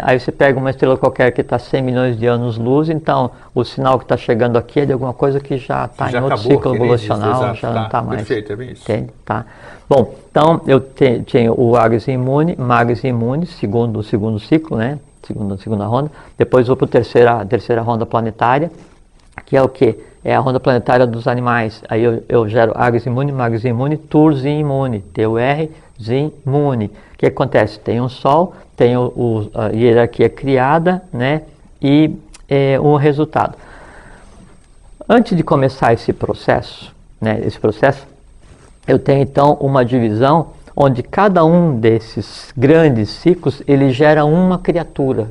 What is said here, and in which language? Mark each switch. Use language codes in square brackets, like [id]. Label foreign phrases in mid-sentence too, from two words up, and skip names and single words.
[pt] Aí você pega uma estrela qualquer que está 100 milhões de anos-luz, então o sinal que está chegando aqui é de alguma coisa que já está em outro ciclo evolucional, já não está mais. Perfeito, é bem isso. Entende? Tá. Bom, então eu tenho o Agzi Muni, Magzi Muni, segundo ciclo, né? Segunda ronda. Depois vou para a terceira ronda planetária, que é o quê? É a ronda planetária dos animais. Aí eu gero Agzi Muni, Magzi Muni, Turzin Muni, T-U-R, Zin Muni. O que acontece? Tem um Sol, tem a hierarquia criada, né? E um resultado. Antes de começar esse processo, né? Eu tenho então uma divisão onde cada um desses grandes ciclos, ele gera uma criatura.